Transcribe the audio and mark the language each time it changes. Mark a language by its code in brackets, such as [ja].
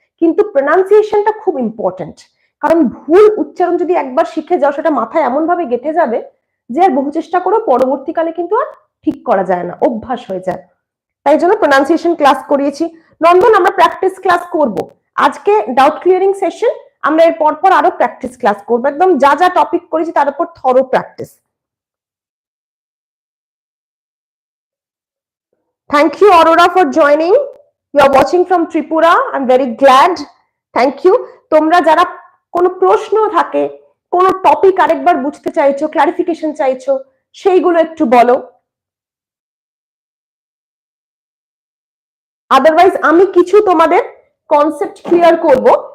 [bn] কিন্তু প্রোনাউন্সিয়েশনটা খুব ইম্পর্টেন্ট, কারণ ভুল উচ্চারণ যদি একবার শিখে যাও, সেটা মাথায় এমন ভাবে গেঁথে যাবে যে আর বহু চেষ্টা করেও পরবর্তীকালে কিন্তু আর ঠিক করা যায় না, অভ্যাস হয়ে যায়। তাই জন্য প্রোনাউন্সিয়েশন ক্লাস করিয়েছি। নন্দন, আমরা প্র্যাকটিস ক্লাস করব। আজকে ডাউট ক্লিয়ারিং সেশন, আমরা এর পর আরো প্র্যাকটিস ক্লাস করবো, একদম যা যা টপিক করেছি তার উপর thorough practice. [en] Thank you, Aurora, for joining. You are watching from Tripura. I'm very glad. Thank you. [bn] তোমরা যারা কোনো প্রশ্ন থাকে, কোনো টপিক আরেকবার বুঝতে চাইছো, ক্লারিফিকেশন চাইছো, সেইগুলো একটু বলো। আদারওয়াইজ আমি কিছু তোমাদের কনসেপ্ট ক্লিয়ার করব।